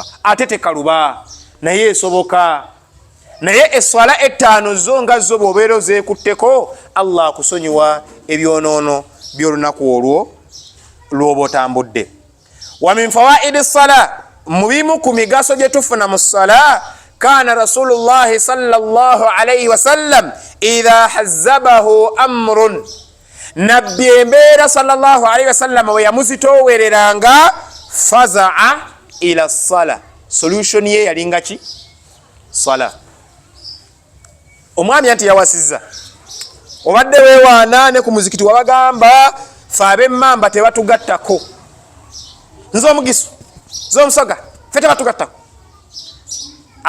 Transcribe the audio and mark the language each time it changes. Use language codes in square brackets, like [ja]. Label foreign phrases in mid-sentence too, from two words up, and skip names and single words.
[lg] Ate tekaluba naye esoboka. Naye eswala 5 zo nga zo bw'obeera ozeekutteko, Allah akusonyiwa ebyonoono by'olunaku olwo lw'oba otambudde. [ar] ومن فوائد الصلاة, [lg] mu bimu ku migaso gye tufuna mu ssala, [ar] كان رسول الله صلى الله عليه وسلم إذا حزبه أمر, [lg] nabbi embeera [ar] صلى الله عليه وسلم [lg] we yamuzitoowereranga, [ar] فزع إلى الصلاة, [lg] solution ye yalinga ki? Sala. Omwami anti yawasizza, obadde weewaana ne ku muzikiti wabagamba fe ab'emmamba tebatugattako, nze omugisu nze omusoga fe tebatugattako.